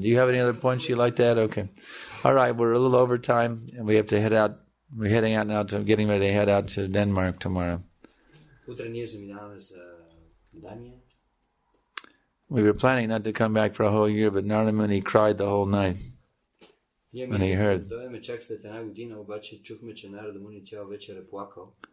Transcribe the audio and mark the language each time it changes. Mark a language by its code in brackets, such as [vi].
[en] Do you have any other points you'd like to add? Okay. All right, we're a little over time, and we have to head out. We're heading out now to getting ready to head out to Denmark tomorrow. [bg] Утре ние заминаваме за Дания. [en] We were planning not to come back for a whole year, but Narada Muni cried the whole night when he heard. [bg] Дойдеме чак след една година, обаче чухме, че Нарада Муни цял вечер е плакал.